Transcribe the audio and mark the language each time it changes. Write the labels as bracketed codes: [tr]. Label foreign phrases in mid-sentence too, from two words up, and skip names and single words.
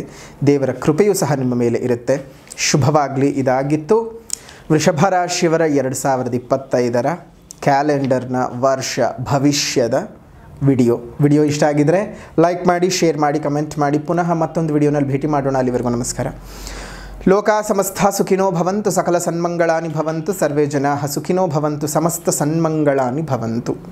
[kn] ದೇವರ ಕೃಪೆಯೂ ಸಹ ನಿಮ್ಮ ಮೇಲೆ ಇರುತ್ತೆ. ಶುಭವಾಗಲಿ. ಇದಾಗಿತ್ತು ವೃಷಭ ರಾಶಿಯವರ 2025ರ ಕ್ಯಾಲೆಂಡರ್ನ ವರ್ಷ ಭವಿಷ್ಯದ ವಿಡಿಯೋ ಇಷ್ಟ ಆಗಿದ್ದರೆ ಲೈಕ್ ಮಾಡಿ, ಶೇರ್ ಮಾಡಿ, ಕಮೆಂಟ್ ಮಾಡಿ. ಪುನಃ ಮತ್ತೊಂದು ವಿಡಿಯೋನಲ್ಲಿ ಭೇಟಿ ಮಾಡೋಣ. ಅಲ್ಲಿವರೆಗೂ ನಮಸ್ಕಾರ. [sa] ಲೋಕ ಸಮಸ್ತ ಸುಖಿನೋ ಭವಂತು, ಸಕಲ ಸನ್ಮಂಗಳಾನಿ ಭವಂತು, ಸರ್ವೇ ಜನಾಃ ಸುಖಿನೋ ಭವಂತು, ಸಮಸ್ತ ಸನ್ಮಂಗಳಾನಿ ಭವಂತು.